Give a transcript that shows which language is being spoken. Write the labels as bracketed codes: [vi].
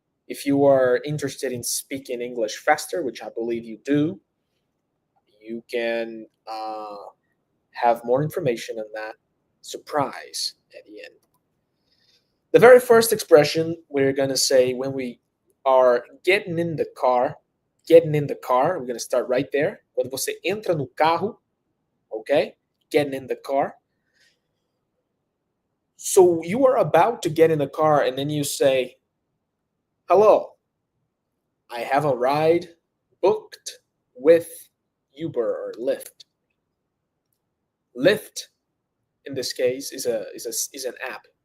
[en] If you are interested in speaking English faster, which I believe you do, you can have more information on that surprise at the end. The very first expression we're going to say when we are getting in the car, we're going to start right there. [pt] Quando você entra no carro, okay? [en] Getting in the car. So you are about to get in the car and then you say, hello, I have a ride booked with Uber or Lyft. Lyft, in this case, is an app.